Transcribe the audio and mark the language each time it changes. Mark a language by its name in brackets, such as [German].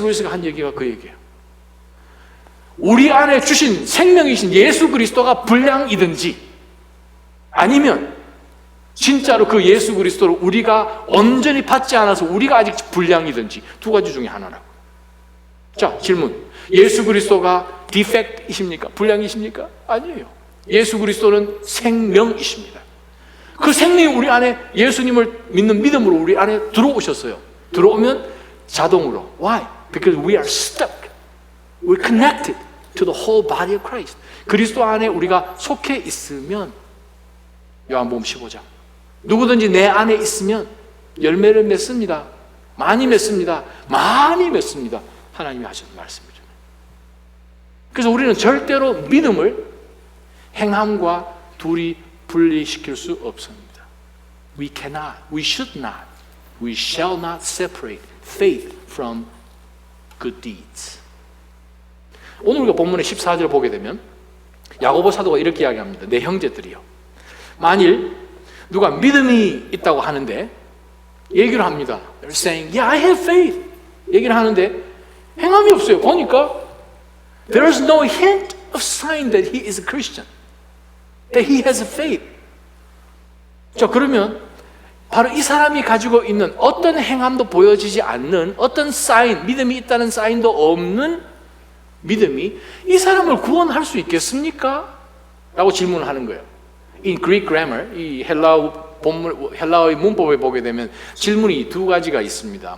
[Korean] 루이스가 한 얘기가 그 얘기예요. 우리 안에 주신 생명이신 예수 그리스도가 불량이든지 아니면 진짜로 그 예수 그리스도를 우리가 온전히 받지 않아서 우리가 아직 불량이든지 2가지 중에 하나라고. 자, 질문. 예수 그리스도가 디펙트이십니까? 불량이십니까? 아니에요. 예수 그리스도는 생명이십니다. 그 생명이 우리 안에 예수님을 믿는 믿음으로 우리 안에 들어오셨어요. 들어오면 자동으로. [English] Why? Because we are stuck. We're connected to the whole body of Christ. [Korean] 그리스도 안에 우리가 속해 있으면 요한복음 15장 누구든지 내 안에 있으면 열매를 맺습니다. 많이 맺습니다. 많이 맺습니다. 하나님이 하시는 말씀이죠. 그래서 우리는 절대로 믿음을 행함과 둘이 분리시킬 수 없습니다. [English] We cannot, we should not, we shall not separate faith from good deeds. [Korean] 오늘 우리가 본문의 14절 보게 되면 야고보 사도가 이렇게 이야기합니다. 내 형제들이요. 만일 누가 믿음이 있다고 하는데 얘기를 합니다. [English] They're saying, yeah, I have faith. [Korean] 얘기를 하는데 행함이 없어요. 보니까 [English] there is no hint of sign that he is a Christian. That he has a faith. [Korean] 자, 그러면 바로 이 사람이 가지고 있는 어떤 행함도 보여지지 않는 어떤 사인, 믿음이 있다는 사인도 없는 믿음이 이 사람을 구원할 수 있겠습니까? 라고 질문을 하는 거예요. [English] In Greek grammar, [Korean] 이 헬라어의 문법에 보게 되면 질문이 2가지가 있습니다.